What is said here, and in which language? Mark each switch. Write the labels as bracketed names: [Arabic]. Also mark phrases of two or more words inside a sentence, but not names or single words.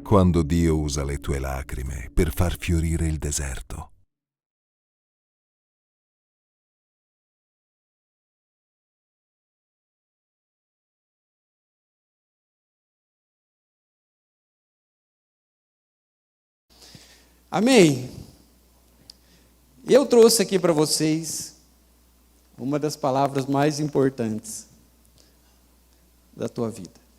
[Italian] Quando Dio usa le tue lacrime per far fiorire il deserto. [Portuguese] Amém? Eu trouxe aqui para vocês uma das palavras mais importantes da tua vida.